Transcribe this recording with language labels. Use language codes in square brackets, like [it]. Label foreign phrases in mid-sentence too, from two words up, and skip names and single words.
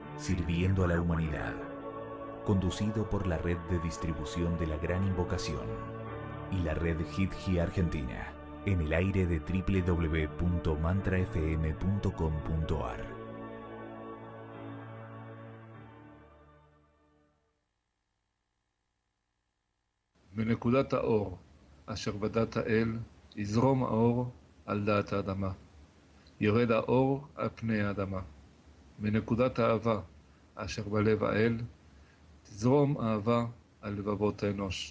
[es] Sirviendo a la Humanidad, conducido por la red de distribución de la Gran Invocación y la red Hidji Argentina, en el aire de www.mantrafm.com.ar. [he] בנקודת האור אשר בדת האל יזרום האור על דעת האדמה. ירד האור על פני האדמה. בנקודת האהבה אשר בלב האל תזרום אהבה על לבבות האנוש.